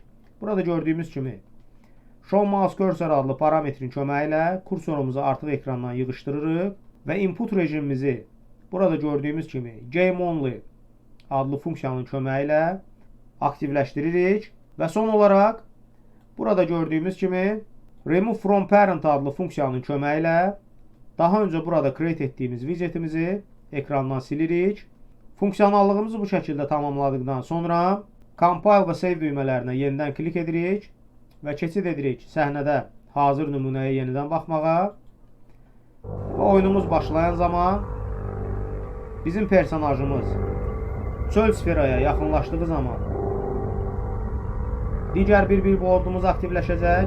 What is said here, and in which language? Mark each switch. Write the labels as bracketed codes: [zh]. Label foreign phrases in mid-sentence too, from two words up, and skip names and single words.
[az] Burada gördüyümüz kimi [en] show mouse cursor [az] adlı parametrin köməyi ilə kursorumuzu artıq ekrandan yığışdırırıq və input rejimimizi burada gördüyümüz kimi [en] game only [az] adlı funksiyanın köməyi ilə aktivləşdiririk və son olaraq burada gördüyümüz kimi [en] remove from parent [az] adlı funksiyanın köməyi ilə daha öncə burada create etdiyimiz widgetimizi ekrandan silirik. Funksionallığımızı bu şəkildə tamamladıqdan sonra compile və save düymələrinə yenidən klik edirik və keçid edirik səhnədə hazır nümunəyə yenidən baxmağa və oyunumuz başlayan zaman bizim personajımız çöl sferaya yaxınlaşdığı zaman digər bir billboardumuz aktivləşəcək.